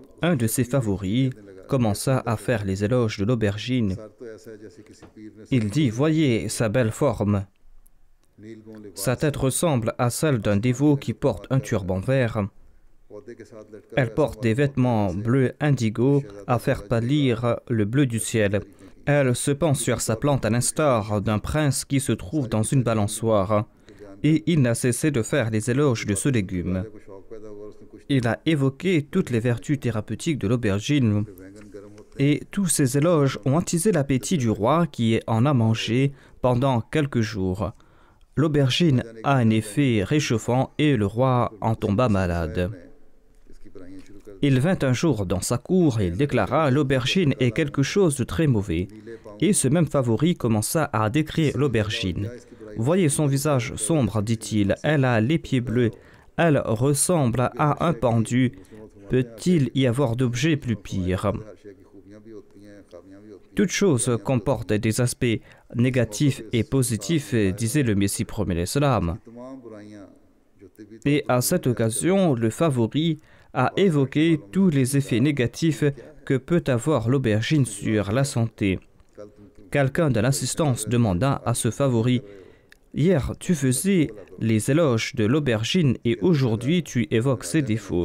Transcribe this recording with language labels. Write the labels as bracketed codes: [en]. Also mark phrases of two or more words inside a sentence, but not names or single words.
[fr] Un de ses favoris commença à faire les éloges de l'aubergine. [ur] سر تو ایسا ہے جیسے کسی پیر نے [fr] Il dit, voyez sa belle forme. [ur] نیلگوں لباس [fr] Sa tête ressemble à celle d'un dévot qui porte un turban vert. [ur] پودے کے ساتھ لٹکا [fr] Elle porte des vêtements bleus indigo à faire pâlir le bleu du ciel. Elle se penche sur sa plante à l'instar d'un prince qui se trouve dans une balançoire. Et il n'a cessé de faire les éloges de ce légume. [ur] کو شوق پیدا ہوا اور اس نے کچھ [fr] Il a évoqué toutes les vertus thérapeutiques de l'aubergine. [ur] بینگن گرم ہوتے [fr] Et tous ces éloges ont attisé l'appétit du roi qui en a mangé pendant quelques jours. L'aubergine a un effet réchauffant et le roi en tomba malade. [ur] ہیں اس کی برائیاں شروع کر [fr] Il vint un jour dans sa cour et il déclara « L'aubergine est quelque chose de très mauvais ». Et ce même favori commença à décrire l'aubergine. « Voyez son visage sombre, dit-il, elle a les pieds bleus, elle ressemble à un pendu. Peut-il y avoir d'objets plus pires ?» [ur] ہر شے کی خوبیاں بھی ہوتی ہیں خامیاں بھی ہوتی [fr] Toute chose comporte des aspects négatifs et positifs, disait le Messie premier l'Islam. [ur] ہیں تمام برائیاں جو طبی [fr] Et à cette occasion, le favori a évoqué tous les effets négatifs que peut avoir l'aubergine sur la santé. Quelqu'un de l'assistance demanda à ce favori: « Hier, tu faisais les éloges de l'aubergine et aujourd'hui, tu évoques ses défauts.